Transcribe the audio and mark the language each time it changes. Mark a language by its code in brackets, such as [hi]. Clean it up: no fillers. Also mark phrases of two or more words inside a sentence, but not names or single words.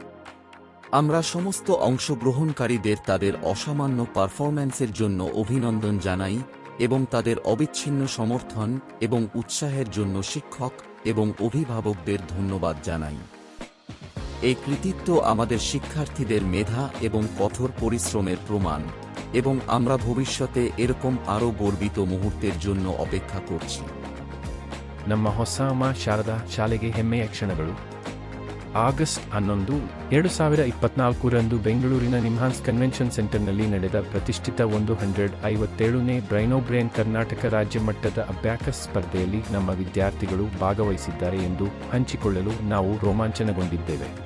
[bn] আমরা সমস্ত অংশগ্রহণকারীদের তাদের অসামান্য পারফরম্যান্সের জন্য অভিনন্দন জানাই এবং তাদের অবিচ্ছিন্ন সমর্থন এবং উৎসাহের জন্য শিক্ষক এবং অভিভাবকদের ধন্যবাদ জানাই। এই কৃতিত্ব আমাদের শিক্ষার্থীদের মেধা এবং কঠোর পরিশ্রমের প্রমাণ, এবং আমরা ভবিষ্যতে এরকম আরও গর্বিত মুহূর্তের জন্য অপেক্ষা করছি। [kn] ನಮ್ಮ ಹೊಸ ಮಾ ಶಾರದಾ ಶಾಲೆಗೆ ಹೆಮ್ಮೆಯ ಕ್ಷಣಗಳು. ಆಗಸ್ಟ್ 11, 2024ರಂದು ಬೆಂಗಳೂರಿನ ನಿಮ್ಹಾನ್ಸ್ ಕನ್ವೆನ್ಷನ್ ಸೆಂಟರ್ನಲ್ಲಿ ನಡೆದ ಪ್ರತಿಷ್ಠಿತ 157ನೇ ಬ್ರೈನ್ ಕರ್ನಾಟಕ ರಾಜ್ಯ ಮಟ್ಟದ ಅಬ್ಯಾಕಸ್ ಸ್ಪರ್ಧೆಯಲ್ಲಿ ನಮ್ಮ ವಿದ್ಯಾರ್ಥಿಗಳು ಭಾಗವಹಿಸಿದ್ದಾರೆ ಎಂದು ಹಂಚಿಕೊಳ್ಳಲು ನಾವು ರೋಮಾಂಚನಗೊಂಡಿದ್ದೇವೆ.